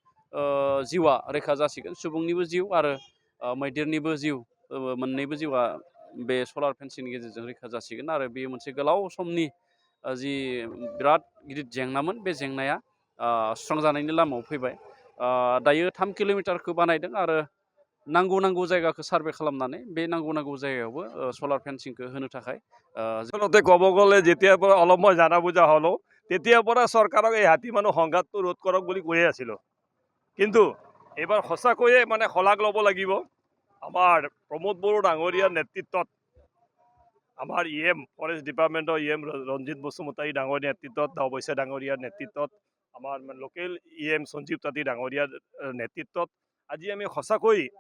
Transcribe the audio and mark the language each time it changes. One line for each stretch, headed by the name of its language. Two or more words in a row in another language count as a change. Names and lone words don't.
Bodo: जिउआ रैखा जासिगोन सुबुंनिबो जिउ आरो मैदेरनिबो जिउ मोननैबो जिउआ बे
English: solar fencing
Bodo: गेजेरजों रैखा जासिगोन आरो बेयो मोनसे गोलाव समनि जि बिराद गिदिर जेंनामोन बे जेंनाया सुस्रांजानायनि लामायाव फैबाय दायो 3 किल'मिटारखौ बानायदों आरो नांगौ जायगाखौ सार्भे खालामनानै बे नांगौ जायगायावबो
English: solar fencing
Bodo: होनो थाखाय
Assamese: ক'ব গ'লে যেতিয়াৰ পৰা অলপ মই জানা বুজা হ'লোঁ তেতিয়াৰ পৰা চৰকাৰক এই হাতী মানুহ সংঘাতটো ৰোধ কৰক বুলি কৈয়ে আছিলোঁ কিন্তু এইবাৰ সঁচাকৈয়ে মানে শলাগ ল'ব লাগিব আমাৰ প্ৰমোদ বড়ো ডাঙৰীয়াৰ নেতৃত্বত আমাৰ
English: EM forest department
Assamese: EM ৰঞ্জিত বসুমতাৰী ডাঙৰীয়াৰ নেতৃত্বত অৱশ্যে ডাঙৰীয়াৰ নেতৃত্বত আমাৰ
English: local EM
Assamese: সঞ্জীৱ তাঁতী ডাঙৰীয়াৰ নেতৃত্বত আজি আমি সঁচাকৈ